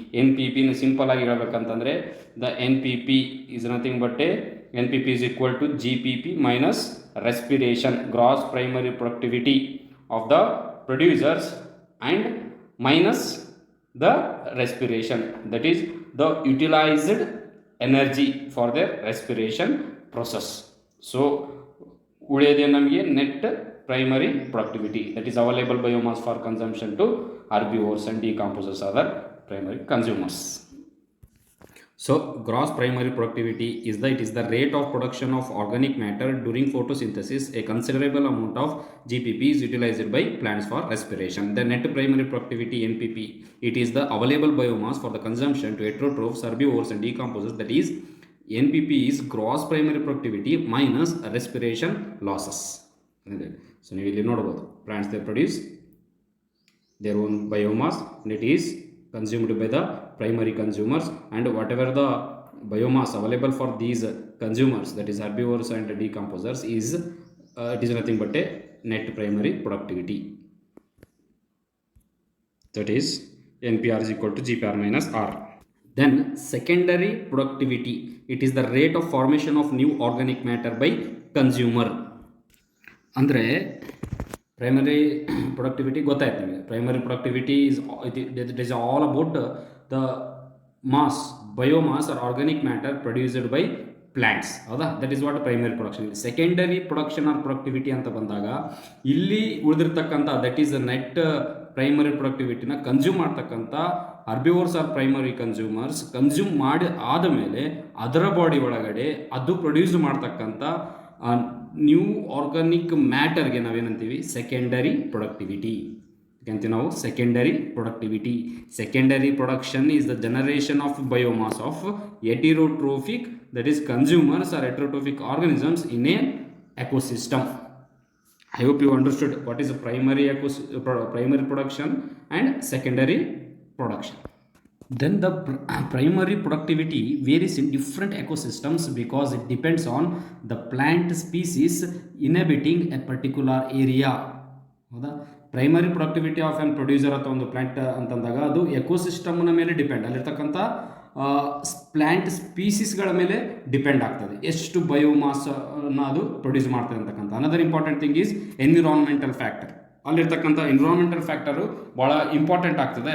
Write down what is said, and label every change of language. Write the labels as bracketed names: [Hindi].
[Kannada] N P ಪಿನ simple ಆಗಿ ಹೇಳ್ಬೇಕಂತಂದರೆ [English] The N P P is nothing but N P P is equal to G P P minus respiration, gross primary productivity of the producers and minus the respiration, that is the utilized energy for their respiration process. [Kannada] So ಉಳಿಯೋದೇ ನಮಗೆ [English] Net primary productivity, that is available biomass for consumption to herbivores and decomposers, other primary consumers. So gross primary productivity is the rate of production of organic matter during photosynthesis. A considerable amount of GPP is utilized by plants for respiration. The net primary productivity NPP, it is the available biomass for the consumption to heterotrophs, herbivores and decomposers. That is NPP is gross primary productivity minus respiration losses. So [Kannada] ನೀವು ಇಲ್ಲಿ ನೋಡಬಹುದು, [English] plants they produce their own biomass and it is consumed by the primary consumers, and whatever the biomass available for these consumers, that is herbivores and decomposers, is it is nothing but a net primary productivity. That is NPR is equal to GPR minus R. Then secondary productivity, it is the rate of formation of new organic matter by consumer. [Kannada] ಅಂದರೆ primary productivity ಗೊತ್ತಾಯ್ತು ನಿಮಗೆ. [English] Primary productivity it is all about the mass, biomass or organic matter produced by plants, ಹೌದಾ? That is what primary production. [Kannada] Secondary production R productivity ಅಂತ ಬಂದಾಗ ಇಲ್ಲಿ ಉಳಿದಿರ್ತಕ್ಕಂಥ that is net primary ಪ್ರೊಡಕ್ಟಿವಿಟಿನ consume ಮಾಡ್ತಕ್ಕಂಥ herbivores are primary consumers consume ಮಾಡಿ ಆದಮೇಲೆ ಅದರ body ಒಳಗಡೆ ಅದು ಪ್ರೊಡ್ಯೂಸ್ ಮಾಡ್ತಕ್ಕಂಥ ನ್ಯೂ ಆರ್ಗಾನಿಕ್ ಮ್ಯಾಟರ್ಗೆ ನಾವೇನಂತೀವಿ ಸೆಕೆಂಡರಿ ಪ್ರೊಡಕ್ಟಿವಿಟಿ ಅಂತೀವಿ ನಾವು. [English] Secondary productivity, secondary production is the generation of biomass of heterotrophic, that is consumers or heterotrophic organisms in a ecosystem. I hope you understood what is the primary production and secondary production. Then the primary productivity varies in different ecosystems because it depends on the plant species inhabiting a particular area. [Kannada] ಹೌದಾ? [English] primary productivity of an producer [Kannada] ಅಥವಾ ಒಂದು plant ಅಂತಂದಾಗ ಅದು ಎಕೋಸಿಸ್ಟಮ್ನ ಮೇಲೆ depend, ಅಲ್ಲಿರ್ತಕ್ಕಂಥ plant ಸ್ಪೀಸೀಸ್ಗಳ ಮೇಲೆ depend ಆಗ್ತದೆ, ಎಷ್ಟು ಬಯೋಮಾಸನ್ನ ಅದು ಪ್ರೊಡ್ಯೂಸ್ ಮಾಡ್ತದೆ ಅಂತಕ್ಕಂಥ. [English] Another important thing is environmental factor. [Kannada] ಅಲ್ಲಿರ್ತಕ್ಕಂಥ ಎನ್ವಿರಾನ್ಮೆಂಟಲ್ ಫ್ಯಾಕ್ಟರು ಭಾಳ ಇಂಪಾರ್ಟೆಂಟ್ ಆಗ್ತದೆ.